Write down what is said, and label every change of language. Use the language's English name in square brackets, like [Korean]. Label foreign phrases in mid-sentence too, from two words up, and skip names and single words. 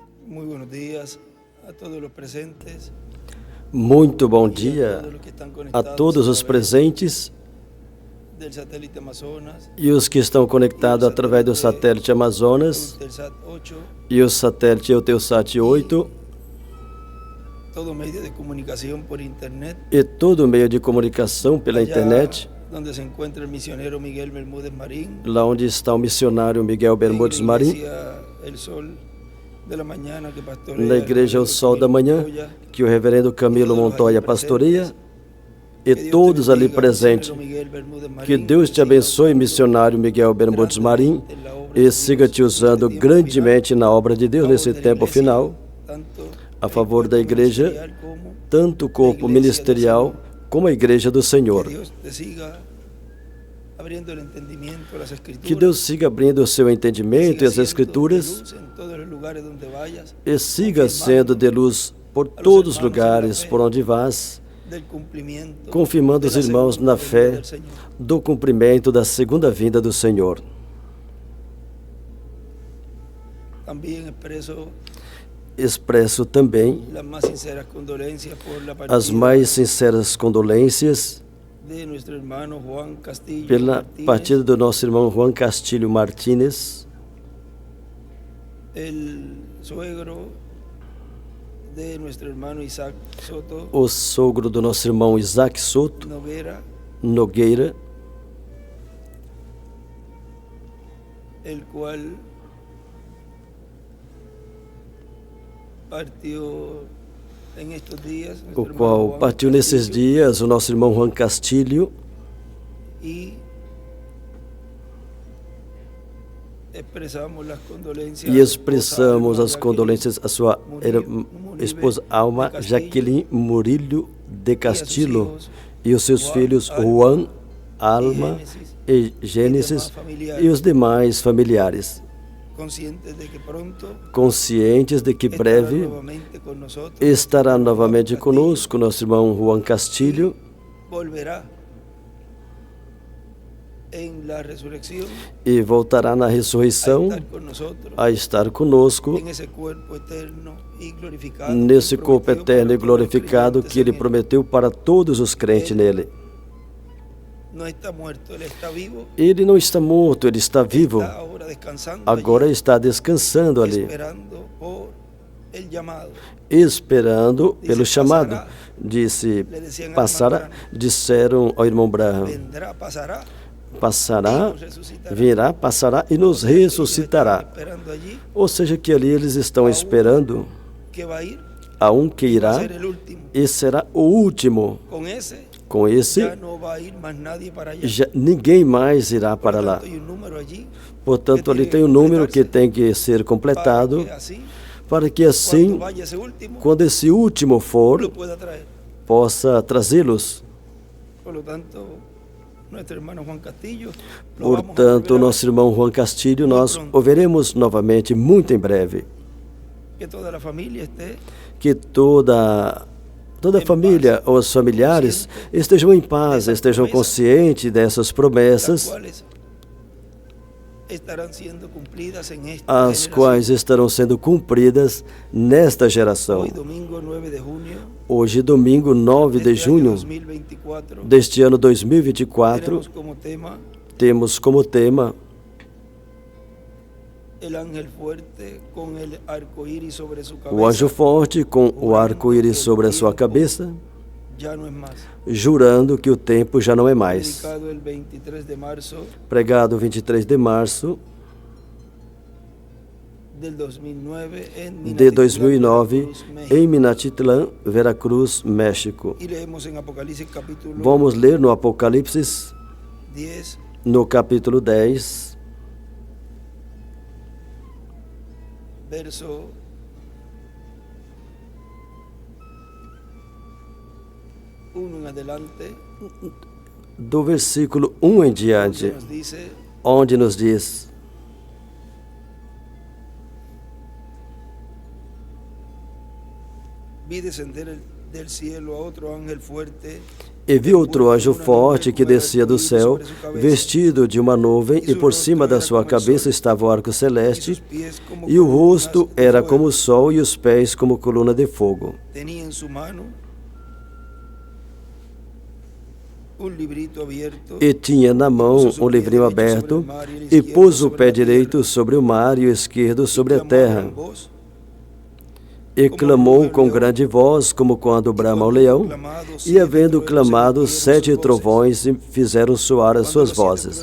[Spanish] Muy buenos días a todos los presentes [Portuguese] Muito bom [Spanish] y a [Portuguese] dia [Spanish] todos los que están [Portuguese] a [Spanish] conectados [Portuguese] todos [Spanish] a [Portuguese] os [Spanish] través [Portuguese] presentes [Spanish] del satélite Amazonas [Portuguese] e os que estão conectados através do satélite Amazonas [Spanish] Eutelsat 8, [Portuguese] e o satélite Eutelsat 8 [Spanish] todo medio de comunicación por internet, [Portuguese] e todo meio de comunicação pela [Spanish] allá [Portuguese] internet, [Spanish] donde se encuentra el misionero Miguel Bermúdez Marín, [Portuguese] lá onde está o missionário Miguel [Spanish] en [Portuguese] Bermúdez [Spanish] la [Portuguese] Marim, [Spanish] iglesia El Sol de la Mañana que pastorea [Portuguese] na [Spanish] el [Portuguese] igreja O [Spanish] reverendo [Portuguese] Sol da [Spanish] Camilo [Portuguese] Manhã, [Spanish] Montoya, [Portuguese] que o reverendo Camilo Montoya pastoreia, [Spanish] que [Portuguese] e [Spanish] Dios te [Portuguese] todos ali [Spanish] bendiga, [Portuguese] presentes. [Spanish] misionero Miguel Bermúdez Marín, [Portuguese] Que Deus te [Spanish] siga [Portuguese] abençoe, [Spanish] usando [Portuguese] missionário Miguel Bermúdez Marim, [Spanish] grandemente en la obra [Portuguese] e [Spanish] de [Portuguese] siga [Spanish] Dios [Portuguese] te usando [Spanish] en este tiempo [Portuguese] grandemente na obra de Deus [Spanish] final, a [Portuguese] nesse [Spanish] favor de la [Portuguese] tempo [Spanish] iglesia, [Portuguese] final, [Spanish] tanto [Portuguese] a [Spanish] el [Portuguese] favor da [Spanish] cuerpo [Portuguese] igreja, [Spanish] ministerial como [Portuguese] tanto o corpo igreja do ministerial Senhor. como a igreja do [Spanish] que [Portuguese] Senhor. [Spanish] Dios te siga abriendo el entendimiento a las [Portuguese] Que [Spanish] escrituras, [Portuguese] Deus siga abrindo o seu [Spanish] que [Portuguese] entendimento e [Spanish] siga [Portuguese] as [Spanish] siendo de [Portuguese] escrituras [Spanish] luz en todos los lugares donde vayas, [Portuguese] e siga confirmando sendo de luz por todos os lugares por onde vás, [Spanish] del cumplimiento [Portuguese] confirmando [Spanish] de [Portuguese] os [Spanish] la [Portuguese] irmãos [Spanish] segunda [Portuguese] na [Spanish] venida [Portuguese] fé [Spanish] del Señor. [Portuguese] do cumprimento da segunda vinda do Senhor. [Spanish] También [Portuguese] Expresso também [Spanish] las más sinceras condolencias por la [Portuguese] as [Spanish] partida [Portuguese] mais sinceras condolências [Spanish] de nuestro hermano Juan Castillo [Portuguese] pela [Spanish] Martínez, [Portuguese] partida do nosso irmão Juan Castilho Martínez, [Spanish] el suegro de nuestro hermano Isaac Soto [Portuguese] o sogro do nosso irmão Isaac Soto Nogueira, [Spanish] el cual partió en estos días, nuestro [Portuguese] o [Spanish] hermano [Portuguese] qual [Spanish] Juan [Portuguese] partiu nesses [Spanish] Castillo, [Portuguese] dias, o nosso irmão Juan Castilho, [Spanish] y expresamos las condolencias [Portuguese] e expressamos [Spanish] a [Portuguese] as condolências à sua esposa Alma [Spanish] de Castillo [Portuguese] Jaqueline Murillo de [Spanish] y a sus [Portuguese] Castillo [Spanish] hijos [Portuguese] e os seus [Spanish] Juan, [Portuguese] filhos Juan, Alma e Gênesis e os demais familiares, [Spanish] conscientes de que pronto [Portuguese] conscientes de que [Spanish] estará [Portuguese] breve [Spanish] nuevamente con nosotros, [Portuguese] estará [Spanish] nuestro hermano [Portuguese] novamente [Spanish] Juan Castillo, [Portuguese] conosco nosso irmão Juan Castilho, [Spanish] volverá en la resurrección [Portuguese] e voltará na [Spanish] a [Portuguese] ressurreição [Spanish] estar con nosotros [Portuguese] a estar conosco [Spanish] en ese cuerpo eterno y glorificado [Portuguese] nesse [Spanish] que [Portuguese] corpo [Spanish] prometió [Portuguese] eterno e [Spanish] para todos los [Portuguese] glorificado [Spanish] creyentes [Portuguese] que Ele [Spanish] en él. [Portuguese] prometeu para todos os crentes nele. [Spanish] No está muerto, él está vivo, [Portuguese] Ele não está morto, ele está vivo. [Spanish] está ahora descansando [Portuguese] Agora [Spanish] allí, [Portuguese] está descansando ali, [Spanish] esperando por el llamado. [Portuguese] esperando pelo Disse, chamado. passará. Disse, [Spanish] Le decían al [Portuguese] passará. [Spanish] hermano Branham, [Portuguese] Disseram ao irmão Branham, [Spanish] vendrá, pasará, [Portuguese] passará, [Spanish] y nos resucitará. [Portuguese] virá, passará e nos [Spanish] Ellos están [Portuguese] ressuscitará. [Spanish] esperando allí [Portuguese] Ou seja, que ali eles estão esperando [Spanish] que va a ir, [Portuguese] a um que [Spanish] va a [Portuguese] irá [Spanish] ser el último. [Portuguese] e será o último. [Spanish] Con ese [Portuguese] Com esse, [Spanish] ya no va a ir más nadie para allá. [Portuguese] ninguém mais irá [Spanish] Por [Portuguese] para [Spanish] lo [Portuguese] lá. [Spanish] tanto, hay un número allí [Portuguese] Portanto, [Spanish] que [Portuguese] ali [Spanish] tiene [Portuguese] tem um [Spanish] que [Portuguese] número que [Spanish] completarse [Portuguese] tem que ser completado [Spanish] para que así, [Portuguese] para que assim, [Spanish] cuando vaya ese último, [Portuguese] quando esse último for, [Spanish] lo pueda traer. [Portuguese] possa trazê-los. [Spanish] Por lo tanto, nuestro hermano Juan Castillo, lo vamos a [Portuguese] Portanto, [Spanish] volver a [Portuguese] nosso irmão Juan Castilho, nós o veremos novamente muito em breve. [Spanish] ver. Que toda la familia esté [Portuguese] Que toda a família, os familiares, estejam em paz, estejam conscientes dessas [Spanish] las [Portuguese] promessas, [Spanish] cuales estarán siendo cumplidas en esta [Portuguese] as [Spanish] generación. [Portuguese] quais estarão sendo cumpridas nesta geração. [Spanish] Hoy domingo 9 de junio [Portuguese] Hoje, domingo 9 de [Spanish] este año [Portuguese] junho [Spanish] 2024, [Portuguese] deste ano 2024, [Spanish] tenemos como tema [Portuguese] temos como tema [Spanish] el ángel fuerte con el arco iris sobre su cabeza. [Portuguese] o anjo forte com o arco-íris sobre a sua cabeça, [Spanish] Ya no es más. [Portuguese] jurando que o tempo já não é mais. [Spanish] Predicado el 23 de marzo [Portuguese] Pregado 23 de março [Spanish] del 2009 en [Portuguese] de [Spanish] Minatitlán, [Portuguese] 2009 [Spanish] Veracruz, México. [Portuguese] em Minatitlán, Veracruz, México. [Spanish] Y leemos en Apocalipsis capítulo [Portuguese] Vamos ler no Apocalipse, [Spanish] 10, [Portuguese] no capítulo 10, [Spanish] verso 1 en adelante, [Portuguese] do versículo 1 em diante, [Spanish] nos dice: [Portuguese] onde nos diz: [Spanish] vi descender del cielo a otro ángel fuerte [Portuguese] E vi outro anjo forte que descia do céu, vestido de uma nuvem, e por cima da sua cabeça estava o arco celeste, e o rosto era como o sol, e os pés como coluna de fogo. [Spanish] Tenía en su mano un librito abierto. [Portuguese] E tinha na mão um livrinho aberto, e pôs o pé direito sobre o mar e o esquerdo sobre a terra. E clamou com grande voz, como quando brama o leão, e havendo clamado, 7 trovões fizeram soar as suas vozes.